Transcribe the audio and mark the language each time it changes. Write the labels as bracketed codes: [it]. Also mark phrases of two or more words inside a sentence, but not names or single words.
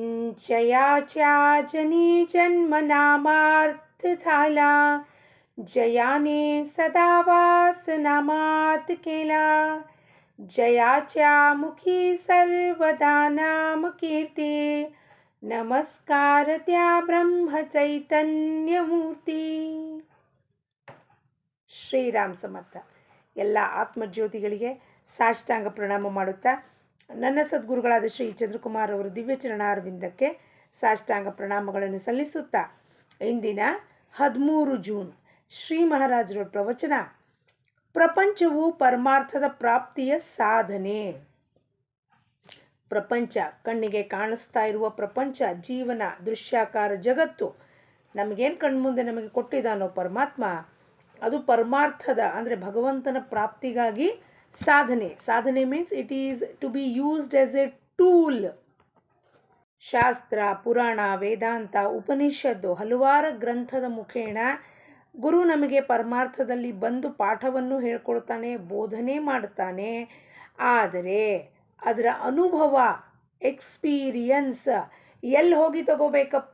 [mr] जयाच्या जनी जन्म नामार्थ झाला, जयाने सदा वास नामात केला. जयाच्या मुखी सर्वदा नाम कीर्ती, नमस्कार त्या ब्रह्म चैतन्य मूर्ती. [kn] ಶ್ರೀರಾಮ್ ಸಮರ್ಥ. ಎಲ್ಲ ಆತ್ಮಜ್ಯೋತಿಗಳಿಗೆ ಸಾಷ್ಟಾಂಗ ಪ್ರಣಾಮ ಮಾಡುತ್ತಾ ನನ್ನ ಸದ್ಗುರುಗಳಾದ ಶ್ರೀ ಚಂದ್ರಕುಮಾರ್ ಅವರು ದಿವ್ಯ ಚರಣಾರವಿಂದಕ್ಕೆ ಸಾಷ್ಟಾಂಗ ಪ್ರಣಾಮಗಳನ್ನು ಸಲ್ಲಿಸುತ್ತಾ ಇಂದಿನ 13 ಜೂನ್ ಶ್ರೀ ಮಹಾರಾಜರ ಪ್ರವಚನ ಪ್ರಪಂಚವು ಪರಮಾರ್ಥದ ಪ್ರಾಪ್ತಿಯ ಸಾಧನೆ. ಪ್ರಪಂಚ, ಕಣ್ಣಿಗೆ ಕಾಣಿಸ್ತಾ ಇರುವ ಪ್ರಪಂಚ, ಜೀವನ, ದೃಶ್ಯಾಕಾರ ಜಗತ್ತು ನಮಗೇನು ಕಣ್ಮುಂದೆ ನಮಗೆ ಕೊಟ್ಟಿದ್ದಾನೋ ಪರಮಾತ್ಮ, ಅದು ಪರಮಾರ್ಥದ ಅಂದರೆ ಭಗವಂತನ ಪ್ರಾಪ್ತಿಗಾಗಿ ಸಾಧನೆ. [en] ಸಾಧನೆ means it is to be used as a tool. [kn] ಶಾಸ್ತ್ರ, ಪುರಾಣ, ವೇದಾಂತ, ಉಪನಿಷತ್ತು ಹಲವಾರು ಗ್ರಂಥದ ಮುಖೇಣ ಗುರು ನಮಗೆ ಪರಮಾರ್ಥದಲ್ಲಿ ಬಂದು ಪಾಠವನ್ನು ಹೇಳ್ಕೊಡ್ತಾನೆ, ಬೋಧನೆ ಮಾಡ್ತಾನೆ. ಆದರೆ ಅದರ ಅನುಭವ, ಎಕ್ಸ್ಪೀರಿಯನ್ಸ್ ಎಲ್ಲಿ ಹೋಗಿ ತಗೋಬೇಕಪ್ಪ?